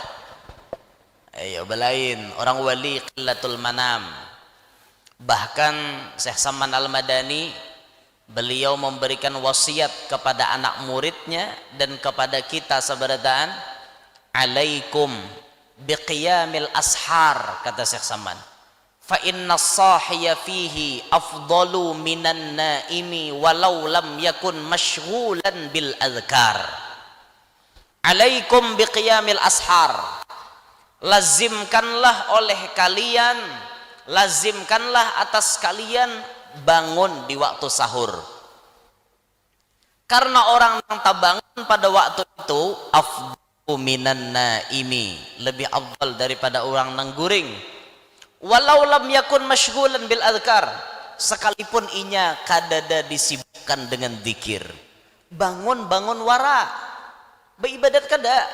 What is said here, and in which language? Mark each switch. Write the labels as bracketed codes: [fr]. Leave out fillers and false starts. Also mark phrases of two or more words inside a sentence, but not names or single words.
[bjn] Ayo belain orang wali [ar] قلة المنام. [bjn] Bahkan Syekh Saman Al-Madani beliau memberikan wasiat kepada anak muridnya dan kepada kita seberadaan, [ar] عليكم بقيام الأسحار, [bjn] kata Syekh Saman, [ar] فإن الساهي فيه أفضل من النائم ولو لم يكن مشغولا بالأذكار. عليكم بقيام الأسحار, [bjn] lazimkanlah oleh kalian, lazimkanlah atas kalian bangun di waktu sahur. Karena orang yang tak bangun pada waktu itu [ar] أفضل من النائم, [bjn] lebih afdal daripada orang nangguring. [ar] ولو لم يكن مشغولا بالأذكار, [bjn] sekalipun inya kadada disibukkan dengan zikir. Bangun wara, beribadat kada.